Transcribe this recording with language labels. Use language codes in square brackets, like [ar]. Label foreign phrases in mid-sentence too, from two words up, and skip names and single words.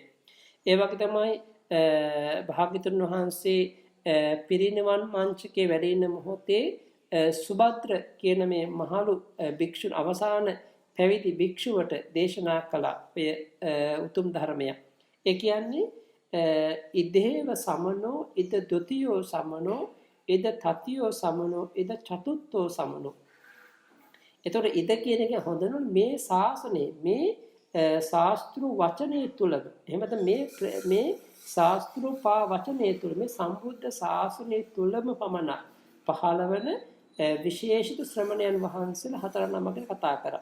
[si] ඒ වගේ තමයි භාග්‍යතුන් වහන්සේ පිරිනිවන් මංචකේ වැඩ ඉන්න මොහොතේ සුභද්‍ර කියන මේ මහලු භික්ෂුන් අවසාන පැවිදි භික්ෂුවට දේශනා කළ උතුම් ධර්මය. [pi] ඒ කියන්නේ ඉදේව සමනෝ ඉද ද්විතීයෝ සමනෝ ඉද තතියෝ සමනෝ ඉද චතුත්ථෝ සමනෝ. [si] එතකොට ඉද කියන එක හොඳනොත් මේ ශාසනයේ මේ ශාස්ත්‍ර වචනේ තුලද එහෙමද මේ ශාස්ත්‍ර පා වචනේ තුල මේ සම්බුද්ධ ශාසනයේ තුලම පමණ පහළවන විශේෂිත ශ්‍රමණයන් වහන්සේලා හතර නමකට කතා කරා.